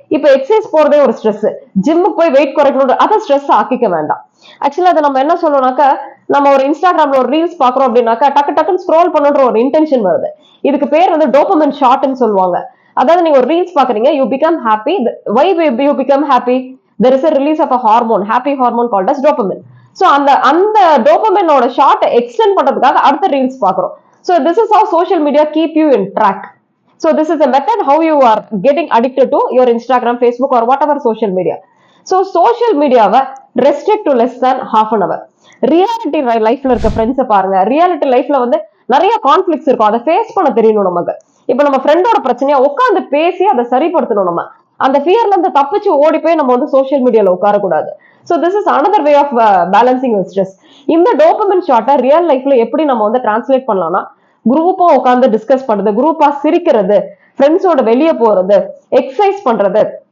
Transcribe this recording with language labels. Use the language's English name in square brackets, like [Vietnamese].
[Tamil] இப்ப எக்ஸசைஸ் போறதே ஒரு ஸ்ட்ரெஸ். ஜிம்முக்கு போய் வெயிட் குறைக்கணும், அதை ஸ்ட்ரெஸ் ஆக்கிக்க வேண்டாம். ஆக்சுவலா அதை நம்ம என்ன சொல்லணும்னாக்கா, நம்ம ஒரு இன்ஸ்டாகிராம்ல ஒரு ரீல்ஸ் பாக்குறோம் அப்படின்னாக்கா டக்குன்னு ஸ்க்ரோல் பண்ணுன்ற ஒரு இன்டென்ஷன் வருது. இதுக்கு பேர் வந்து டோபமைன் ஷாட்னு சொல்லுவாங்க. அதாவது நீங்க ஒரு ரீல்ஸ் பாக்குறீங்க, [English] You become happy. Why you become happy? there is a release of a hormone, happy hormone called as dopamine. [Tamil] So அந்த டோபமைனோட ஷார்ட் எக்ஸ்டெண்ட் பண்றதுக்காக அடுத்த ரீல்ஸ் பாக்குறோம். [English] So this is how social media keep you in track. So this is a method how you are getting addicted to your Instagram, Facebook or whatever social media. So social media-வை restrict to less than half an hour. [Tamil] Reality லைஃப்ல இருக்க ஃப்ரெண்ட்ஸை பாருங்க. Reality லைஃப்ல வந்து நிறைய conflicts இருக்கும், அதை face பண்ண தெரியணும் நமக்கு. இப்ப நம்ம ஃப்ரெண்டோட பிரச்சனையா உட்காந்து பேசி அதை சரிப்படுத்தணும். நம்ம அந்த ஃபியர்ல இருந்து தப்பிச்சு ஓடி போய் நம்ம வந்து சோஷியல் மீடியால உட்காரக்கூடாது. [English] So this is another way of balancing your stress. [Tamil] இந்த டோபமைன் ஷார்ட்டை ரியல் லைஃப்ல எப்படி நம்ம வந்து டிரான்ஸ்லேட் பண்ணலாம்னா, குரூப்பா உட்காந்து டிஸ்கஸ் பண்றது, குரூப்பா சிரிக்கிறது, ஃப்ரெண்ட்ஸோட வெளியே போறது, எக்ஸசைஸ் பண்றது.